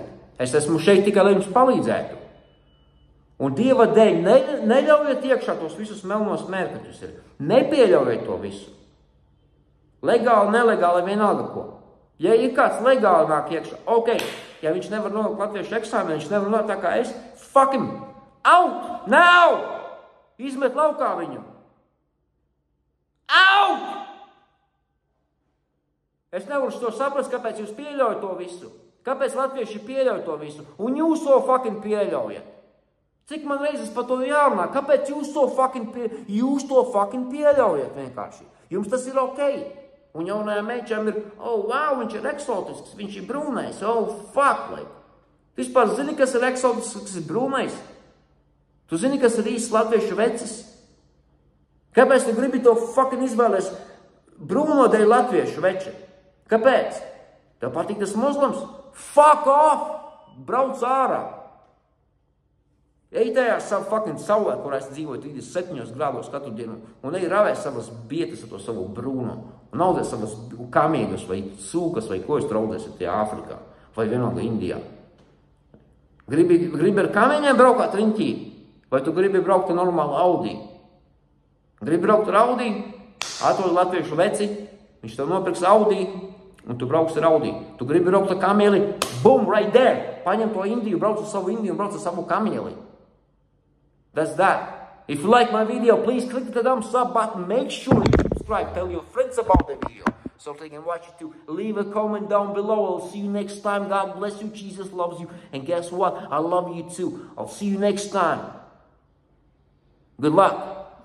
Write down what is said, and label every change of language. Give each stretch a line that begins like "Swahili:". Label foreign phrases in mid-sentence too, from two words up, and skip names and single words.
Latvian: Es esmu šeit tikai, lai jums palīdzētu. Un Dieva dēļ neļaujiet iekšā tos visus melnos mērķus. Nepieļaujiet to visu. Legāli, nelegāli, vienalga ko. Ja ir kāds legāli nāk iekšā, ja viņš nevar nolikt latviešu eksāmenu, viņš nevar nolikt tā kā es,
English: fuck him, out, now!
Latvian: Izmet laukā viņu. Out! Es nevaru to saprast, kāpēc jūs pieļaujat to visu. Kāpēc latvieši pieļauj to visu? Un jūs to fucking pieļaujat. Cik man reizes par to jārunā? Kāpēc jūs to fucking pieļaujat vienkārši? Jums tas ir ok. Un jaunajām meitām ir, wow, viņš ir eksotisks, viņš ir brūnais,
English: fuck, like.
Latvian: Vispār zini, kas ir eksotisks, kas ir brūnais? Tu zini, kas ir īsts latviešu vecis? Kāpēc tu gribi to fucking izvēlēs brūno dēļ latviešu veči? Kāpēc? Tev patīk tas muslims?
English: Fuck off!
Latvian: Brauc ārā! Ej tajā savu fucking saulē, kurā es dzīvoju 37 grādos katru dienu, un ej ravē savas bietas ar to savu brūno, un audzē savas kamīgas vai cūkas vai ko es traudzēsiet tajā Āfrikā, vai vienalga Indijā. Gribi ar kamīņiem braukāt riņķī, vai tu gribi braukt ar normālu Audi? Gribi braukt ar Audi, atrod latviešu veci, viņš tev nopirks Audi, un tu brauks ar Audi. Tu gribi braukt ar kamieli,
English: boom, right there.
Latvian: Paņem to Indiju, brauc ar savu Indiju un brauc ar savu kamieli.
English: That's that. If you like my video, please click the thumbs up button. Make sure you subscribe. Tell your friends about the video so they can watch it too. Leave a comment down below. I'll see you next time. God bless you. Jesus loves you. And guess what? I love you too. I'll see you next time. Good luck.